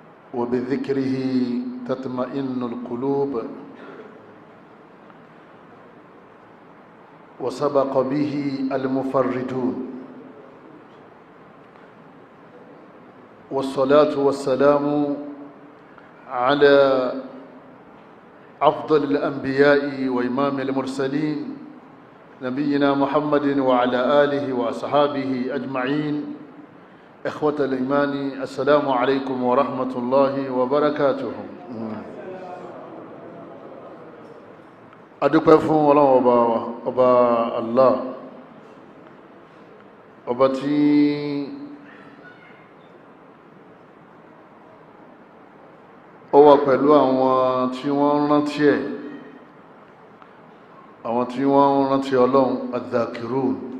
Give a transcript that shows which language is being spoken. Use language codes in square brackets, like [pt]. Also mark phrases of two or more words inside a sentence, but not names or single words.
[ar] وبذكره تطمئن القلوب وسبق به المفردون والصلاة والسلام على أفضل الأنبياء وإمام المرسلين نبينا محمد وعلى آله وأصحابه أجمعين. إخوة الإيمان، السلام عليكم ورحمة الله وبركاته. [yo] adúpẹ́ fún Ọlọ́run ọba Allah, ọba tí ó wà pẹ̀lú àwọn tí wọ́n rántí ẹ̀, àwọn tí wọ́n rántí Ọlọ́run, adh-dhakirun.